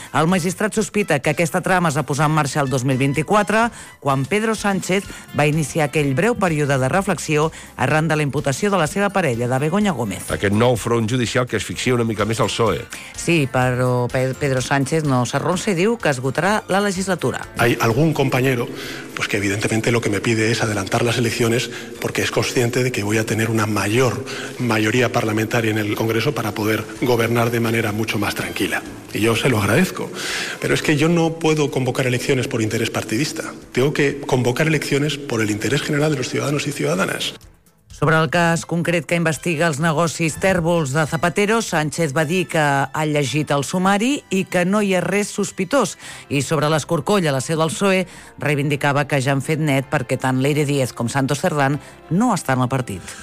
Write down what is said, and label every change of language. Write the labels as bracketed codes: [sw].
[ca] El magistrat sospita que aquesta trama es va posar en marxa el 2024, quan Pedro Sánchez va iniciar aquell breu període de reflexió arran de la imputació de la seva parella, de Begoña Gómez. Aquest nou front judicial que asfixia una mica més el PSOE. Sí, però Pedro Sánchez no s'arronsa i diu que esgotarà la legislatura. [es] Hay algún compañero pues que evidentemente lo que me pide es adelantar las elecciones porque es consciente de que voy a tener una mayor mayoría parlamentaria en el Congreso para poder gobernar de manera mucho más tranquila. Y yo se lo agradezco. Pero es que yo no puedo convocar elecciones por interés partidista. Tengo que convocar elecciones por el interés general de los ciudadanos y ciudadanas. [ca] Sobre el cas concret que investiga els negocis tèrbols de Zapatero, Sánchez va dir que ha llegit el sumari i que no hi ha res sospitós. I sobre l'escorcoll a la seu del PSOE, reivindicava que ja han fet net perquè tant Leire Díez com Santos Cerdán no estan al partit.